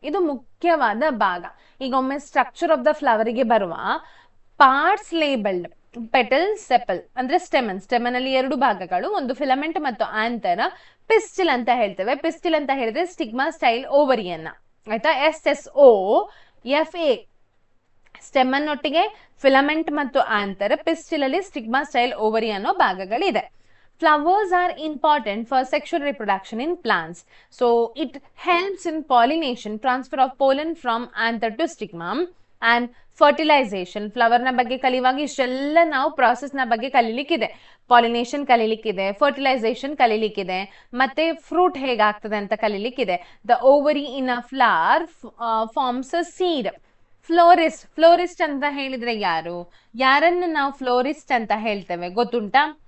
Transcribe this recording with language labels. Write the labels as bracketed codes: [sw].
[kn] ಇದು ಮುಖ್ಯವಾದ ಭಾಗ. ಈಗ ಒಮ್ಮೆ ಸ್ಟ್ರಕ್ಚರ್ ಆಫ್ ದ ಫ್ಲವರ್ ಗೆ ಬರುವ ಪಾರ್ಟ್ಸ್ ಲೇಬಲ್ಡ್ ಪೆಟಲ್, ಸೆಪಲ್ ಅಂದ್ರೆ ಸ್ಟೆಮನ್ ಅಲ್ಲಿ ಎರಡು ಭಾಗಗಳು, ಒಂದು ಫಿಲಮೆಂಟ್ ಮತ್ತು ಆಂತರ. ಪಿಸ್ಟಿಲ್ ಅಂತ ಹೇಳ್ತೇವೆ. ಪಿಸ್ಟಿಲ್ ಅಂತ ಹೇಳಿದ್ರೆ ಸ್ಟಿಗ್ಮಾ ಸ್ಟೈಲ್ ಓವರಿಯನ್ನ ಆಯ್ತಾ. SSOFA ಸ್ಟೆಮನ್ ಒಟ್ಟಿಗೆ ಫಿಲಮೆಂಟ್ ಮತ್ತು ಆಂತರ, ಪಿಸ್ಟಿಲ್ ಅಲ್ಲಿ ಸ್ಟಿಗ್ಮಾ ಸ್ಟೈಲ್ ಓವರಿ ಅನ್ನೋ ಭಾಗಗಳಿದೆ. [en] Flowers are important for sexual reproduction in plants. So it helps in pollination, transfer of pollen from anther to stigma and fertilization. [kn] Flower ನ ಬಗ್ಗೆ ಕಲಿಯುವಾಗ ಇಷ್ಟೆಲ್ಲ ನಾವು ಪ್ರಾಸೆಸ್ ನ ಬಗ್ಗೆ ಕಲಿಲಿಕ್ಕಿದೆ. ಪಾಲಿನೇಷನ್ ಕಲಿಲಿಕ್ಕಿದೆ, ಫರ್ಟಿಲೈಸೇಷನ್ ಕಲಿಲಿಕ್ಕಿದೆ, ಮತ್ತೆ ಫ್ರೂಟ್ ಹೇಗಾಗ್ತದೆ ಅಂತ ಕಲಿಲಿಕ್ಕಿದೆ. [en] The ovary in a flower forms a seed. [kn] ಫ್ಲೋರಿಸ್ಟ್ ಅಂತ ಹೇಳಿದ್ರೆ ಯಾರನ್ನು ನಾವು ಫ್ಲೋರಿಸ್ಟ್ ಅಂತ ಹೇಳ್ತೇವೆ ಗೊತ್ತುಂಟಾ?